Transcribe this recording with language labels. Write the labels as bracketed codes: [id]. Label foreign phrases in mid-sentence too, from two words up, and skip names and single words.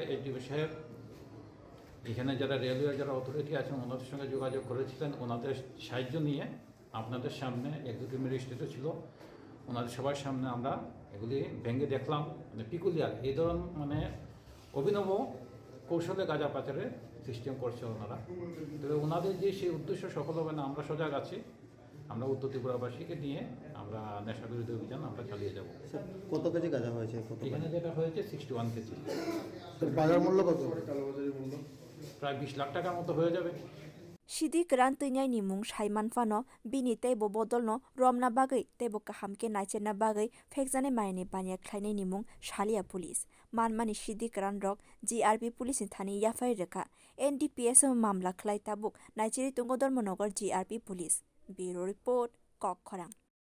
[bn] এইচডিও সাহেব এখানে যারা রেলওয়ে যারা অথরিটি আছেন ওনাদের সঙ্গে যোগাযোগ করেছিলেন ওনাদের সাহায্য নিয়ে আপনাদের সামনে [en] Executive Magistrate [bn] ছিল ওনাদের সবার সামনে আমরা এগুলি ভেঙে দেখলাম মানে পিকুলিয়ার এই ধরনের মানে অভিনব কৌশলে গাঁজা পাচারের সিস্টেম করছে ওনারা তবে ওনাদের যে সেই উদ্দেশ্য সফল হবে না আমরা সজাগ আছি আমরা উত্তর ত্রিপুরাবাসীকে নিয়ে আমরা নেশা বিরোধী অভিযান আমরা চালিয়ে যাব কত কেজি গাঁজা হয়েছে এখানে যেটা হয়েছে 61 কেজি বাজার মূল্য কত প্রায় 20 লাখ টাকার মতো হয়ে যাবে [trp] Sidi teinai ni mung saimanfano bini teibo bodolno romna bagui teibo kahamke naicherna bagui phekjane maini bania khlainai ni mung shalia police manmani sidi rok GRP police ni thani yafai rekha NDPS mamla khlai tabuk naicheri tungo Dharmanagar GRP police [en] bureau report [trp] kokkhorang